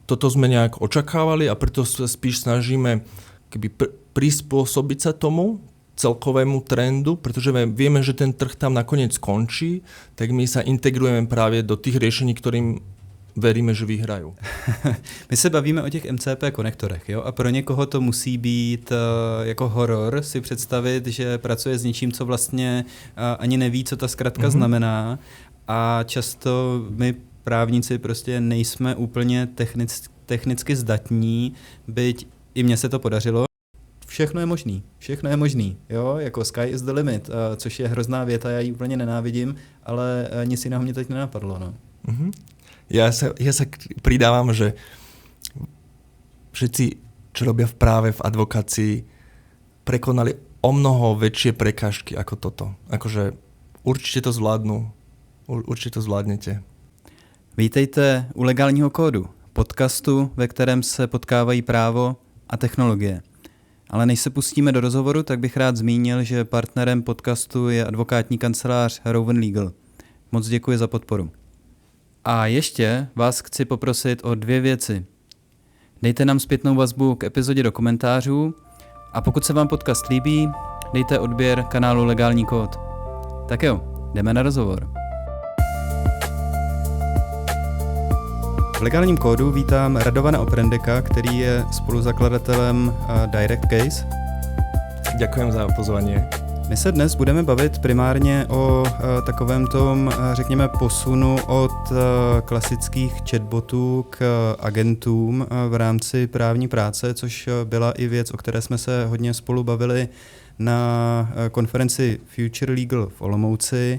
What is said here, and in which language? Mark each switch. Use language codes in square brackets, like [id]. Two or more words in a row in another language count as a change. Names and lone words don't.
[sk] toto sme nejak očakávali a preto sa spíš snažíme prispôsobiť sa tomu celkovému trendu, pretože vieme, že ten trh tam nakoniec skončí, tak my sa integrujeme právě do tých riešení, ktorým veríme, že vyhrajú. [cs] My se bavíme o těch MCP konektorech, jo? A pro někoho to musí být jako horor si představit, že pracuje s něčím, co vlastně ani neví, co ta zkratka znamená. A často my právníci prostě nejsme úplně technicky zdatní, byť i mně se to podařilo. Všechno je možný, jo, jako [en] sky is the limit, [cs] což je hrozná věta, já ji úplně nenávidím, ale nic jiného mě teď nenapadlo, no. [sk] Ja sa pridávam, že všetci, čo robia v práve, v advokácii, prekonali o mnoho väčšie prekážky ako toto. Akože určite to zvládnu, určite to zvládnete. [cs] Vítejte u Legálního kódu, podcastu, ve kterém se potkávají právo a technologie. Ale než se pustíme do rozhovoru, tak bych rád zmínil, že partnerem podcastu je advokátní kancelář Rowan Legal. Moc děkuji za podporu. A ještě vás chci poprosit o 2 věci. Dejte nám zpětnou vazbu k epizodě do komentářů a pokud se vám podcast líbí, dejte odběr kanálu Legální kód. Tak jo, jdeme na rozhovor. V Legálním kódu vítám Radovana Oprendeka, který je spoluzakladatelem Direct Case. [sk] Ďakujem za pozvanie. [cs] My se dnes budeme bavit primárně o takovém tom, řekněme, posunu od klasických chatbotů k agentům v rámci právní práce, což byla i věc, o které jsme se hodně spolu bavili na konferenci Future Legal v Olomouci.